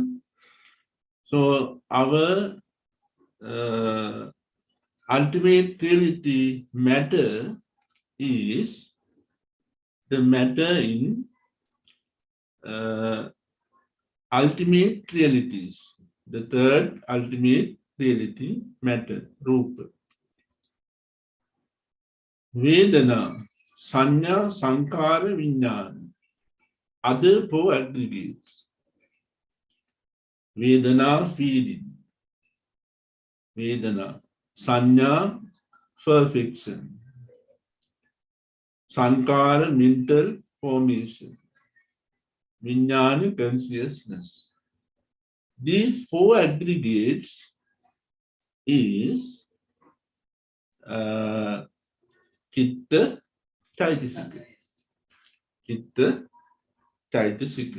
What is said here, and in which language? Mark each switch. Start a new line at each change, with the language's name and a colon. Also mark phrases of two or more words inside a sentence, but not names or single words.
English: So our ultimate reality matter is the matter in ultimate realities. The third ultimate reality matter, rupa.
Pali: Vedana, sanya, sankara, vijnana.
English: Other four aggregates. Vedana, feeling.
Pali: Vedana. Sanya, perfection. Sankara,
English: mental formation. Vijnana, consciousness. These four aggregates is
Pali: Chitta, Chaitasika. Chitta, Chaitasika.